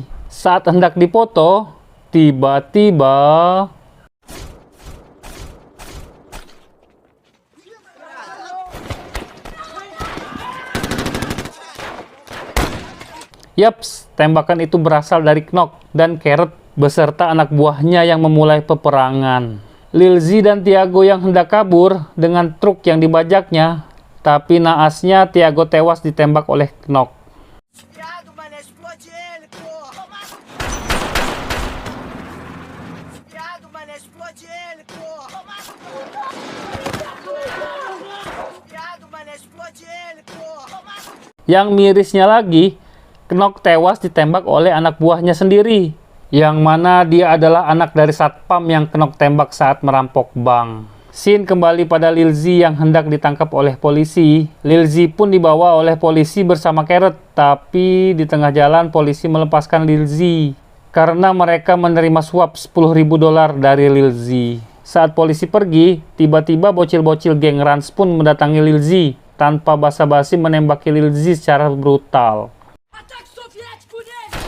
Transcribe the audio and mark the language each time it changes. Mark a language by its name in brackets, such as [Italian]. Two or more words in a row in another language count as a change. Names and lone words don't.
[Indonesian] Saat hendak dipoto, tiba-tiba yaps, tembakan itu berasal dari Knok dan Carrot beserta anak buahnya yang memulai peperangan. Lil Z dan Tiago yang hendak kabur dengan truk yang dibajaknya, tapi naasnya Tiago tewas ditembak oleh Knok. [Portuguese] Viado, mané, explode ele, porra! Viado, mané, explode ele, porra! Viado, mané, explode ele, porra! [Indonesian] Yang mirisnya lagi, Knok tewas ditembak oleh anak buahnya sendiri, yang mana dia adalah anak dari satpam yang Knok tembak saat merampok bank. Scene kembali pada Lil Z yang hendak ditangkap oleh polisi. Lil Z pun dibawa oleh polisi bersama Carrot, tapi di tengah jalan polisi melepaskan Lil Z karena mereka menerima suap $10.000 dari Lil Z. Saat polisi pergi, tiba-tiba bocil-bocil geng Rans pun mendatangi Lil Z tanpa basa-basi menembaki Lil Z secara brutal. [Portuguese] Ataque soviético nele!